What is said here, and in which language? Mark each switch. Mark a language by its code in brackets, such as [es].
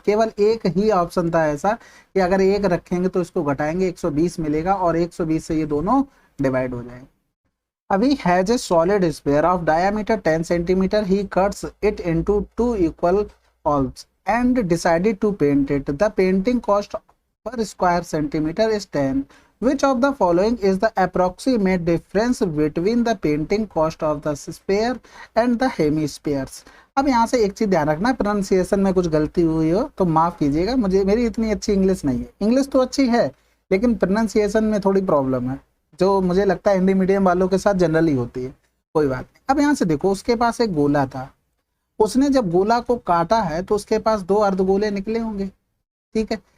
[hi] केवल एक ही ऑप्शन था ऐसा कि अगर 1 रखेंगे तो इसको घटाएंगे 120 मिलेगा और 120 से ये दोनों डिवाइड हो जाएंगे। [en] Abhi has a solid sphere of diameter 10 centimetre, he cuts it into 2 equal halves and decided to paint it. The painting cost per square centimeter is 10. Which of the following is the approximate difference between the painting cost of the sphere and the hemispheres? [hi] अब यहाँ से एक चीज ध्यान रखना, pronunciation में कुछ गलती हुई हो तो माफ कीजिएगा, मेरी इतनी अच्छी इंग्लिश नहीं है। इंग्लिश तो अच्छी है लेकिन प्रोनाउंसिएशन में थोड़ी प्रॉब्लम है, जो मुझे लगता है हिंदी मीडियम वालों के साथ जनरली होती है। कोई बात नहीं। अब यहाँ से देखो उसके पास एक गोला था, उसने जब गोला को काटा है तो उसके पास 2 अर्धगोले निकले होंगे, ठीक है।